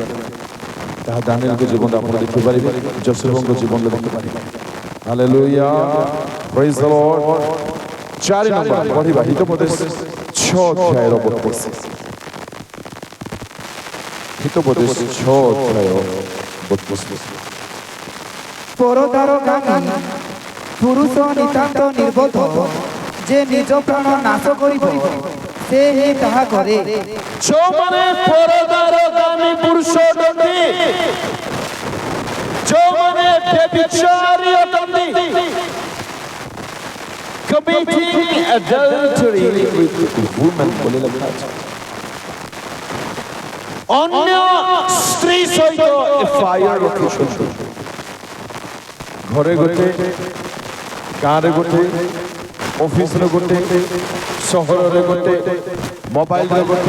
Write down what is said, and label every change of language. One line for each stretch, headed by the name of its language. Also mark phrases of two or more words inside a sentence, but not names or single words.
Odia: ତାହା ଦାନିଏଲଙ୍କ ଜୀବନରେ ଆପଣ ଦେଖିପାରିବେ, ଯୋସେଫଙ୍କ ଜୀବନରେ ଦେଖିପାରିବେ। ହାଲେଲୁୟା,
English: praise the Lord.
Odia: 4 ନମ୍ବର ପଢିବା ହିତୋପଦେଶ 6 ଅଧ୍ୟାୟର 32। ହିତୋପଦେଶ 6 ଅଧ୍ୟାୟ 32। ପରଦାରଗାମୀ ପୁରୁଷ ନିତାନ୍ତ ନିର୍ବୋଧ, ଯେ ନିଜ ପ୍ରାଣ ନାଶ କରିବ ସେ ହି ତାହା କରେ। ଯେଉଁମାନେ ପରଦାରଗାମୀ ପୁରୁଷ ଅଟନ୍ତି, ଯେଉଁମାନେ ବ୍ୟଭିଚାରୀ ଅଟନ୍ତି,
English: committing adultery with
Odia: women ବୋଲି ଲେଖା ଅଛି। ଅନ୍ୟ ସ୍ତ୍ରୀ ସହିତ ଫାୟାର ରଖିଛନ୍ତି। ଘରେ ଗୋଟେ, ଗାଁରେ ଗୋଟେ, ଅଫିସରେ ଗୋଟେ, ସହରରେ ଗୋଟେ, ମୋବାଇଲରେ ଗୋଟେ।